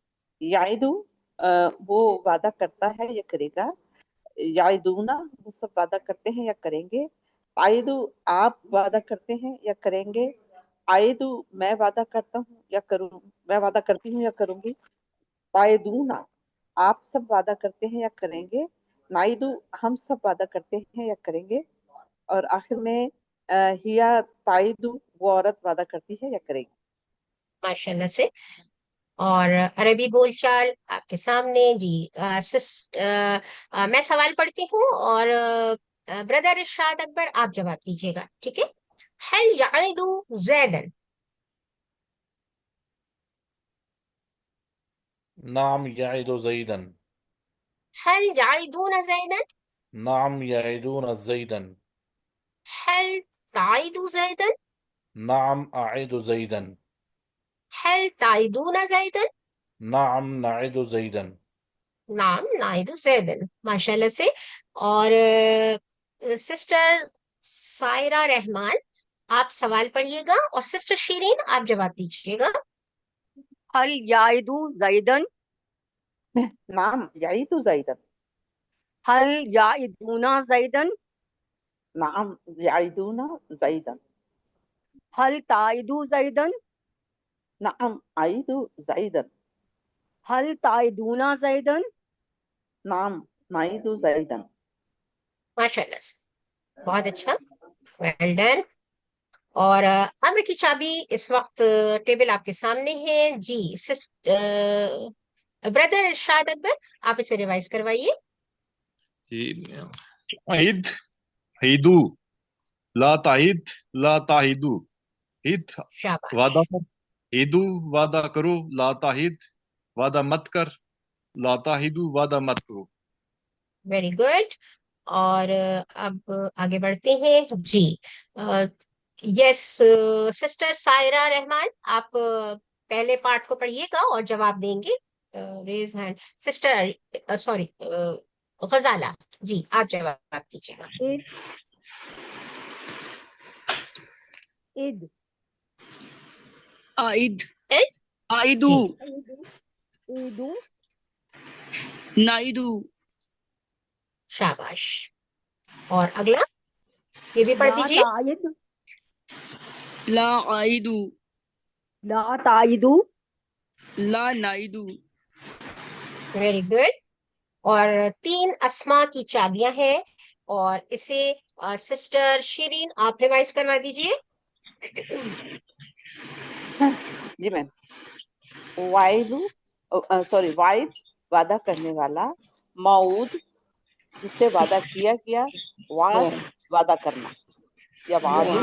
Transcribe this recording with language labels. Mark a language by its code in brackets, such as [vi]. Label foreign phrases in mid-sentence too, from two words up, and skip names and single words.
[hi] याइदू वो वादा करता है या करेगा, याइदूना वो सब वादा करते हैं या करेंगे, आइदू आप वादा करते हैं या करेंगे, आइदू मैं वादा करता हूँ या करूँ, मैं वादा करती हूँ या करूंगी, ताइदूना आप सब वादा करते हैं या करेंगे, नाइदू हम सब वादा करते हैं या करेंगे, और आखिर में हिया ताइदू वो औरत वादा करती है या करेगी। माशाल्लाह से। और अरबी बोलचाल आपके सामने। जी मैं सवाल पढ़ती हूँ, और ब्रदर इरशाद अकबर आप जवाब दीजिएगा, ठीक है। [ar] هل يعد زيدا, نعم يعد زيدا, هل يعدون زيدا, نعم يعدون زيدا, هل تعد زيدا, نعم أعد زيدا, هل تعدون زيدا, نعم نعد زيدا. نعم نعد زيدا, [hi] माशाल्लाह से। और सिस्टर सायरा रहमान आप सवाल पढ़िएगा और सिस्टर शीरीन आप जवाब दीजिएगा। [ar] هل يعد زيدا, نعم يعد زيدا, هل يعدون زيدا, نعم يعدون زيدا, هل تعد زيدا, نعم أعد زيدا, هل تعدون زيدا. نعم نعد زيدا. [hi] माशाल्लाह से, बहुत अच्छा, [en] well done. [hi] और अम्र की चाबी इस वक्त टेबल आपके सामने है जी। ब्रदर इरशाद अकबर आप इसे रिवाइज करवाइए। [ar] عد عدوا، لا تعد، لا تعدوا. ईद [hi] शाबाश, वादा कर, ईदू वादा करो, [ar] لا تعد [hi] वादा मत कर, [ar] لا تعدوا [hi] वादा मत करो। [en] very good. [hi] और अब आगे बढ़ते हैं जी। यस, सिस्टर सायरा रहमान आप पहले पार्ट को पढ़िएगा और जवाब देंगे। [en] raise hand sister, [hi] सॉरी गजाला जी आप जवाब दीजिएगा। [ar] इद, आइद, इद, आइदू, [hi] जी [ar] ईदु, नाइदू, [hi] शाबाश। और अगला ये भी पढ़ [ar] ला [hi] दीजिए। [ar] ताइद, لا أعد, لا تعد, لا نعد. [en] very good. [hi] और 3 अस्मा की चाबियां हैं और इसे सिस्टर शीरीन आप रिवाइज करवा दीजिए। जी मैम। वाइदु, सॉरी, वाइद वादा करने वाला, मऊद जिससे वादा किया गया, वाद वादा करना या वादुन